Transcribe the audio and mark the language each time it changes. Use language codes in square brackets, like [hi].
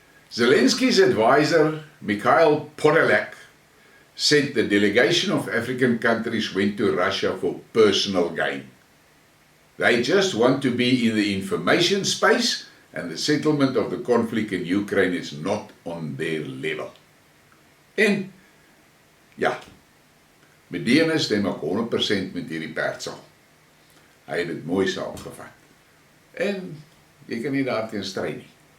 [en] Zelensky's advisor, Mikhail Podolak, said the delegation of African countries went to Russia for personal gain. They just want to be in the information space, and the settlement of the conflict in Ukraine is not on their level. [af] En, ja, Medina stem ook 100% met hierdie pertsal. Hy het dit mooi saamgevat. En, jy kan nie daarteen stry nie.